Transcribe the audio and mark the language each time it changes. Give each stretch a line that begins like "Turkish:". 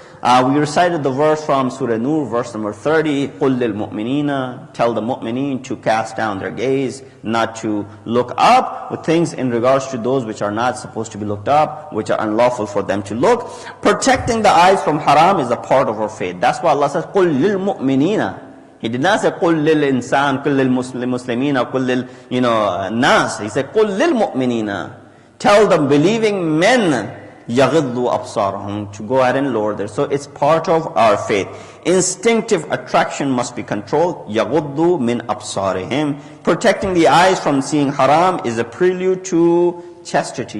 English: We recited the verse from Surah Nur, verse number 30,
Arabic: قُلْ لِلْمُؤْمِنِينَ,
English: tell the mu'mineen to cast down their gaze, not to look up with things in regards to those which are not supposed to be looked up, which are unlawful for them to look. Protecting the eyes from haram is a part of our faith. That's why Allah says,
Arabic: قُلْ لِلْمُؤْمِنِينَ.
English: He did not say,
Arabic: قُلْ لِلْإِنسَانِ قُلْ لِلْمُسْلِمِينَ قُلْ لِلْنَاسِ.
English: He said,
Arabic: قُلْ لِلْمُؤْمِنِينَ.
English: Tell the believing men,
Arabic: يَغِضُّ أَبْصَارَهُمْ,
English: to go ahead and lower there. So it's part of our faith. Instinctive attraction must be controlled.
Arabic: يَغُضُّ مِنْ أَبْصَارِهِمْ.
English: Protecting the eyes from seeing haram is a prelude to chastity.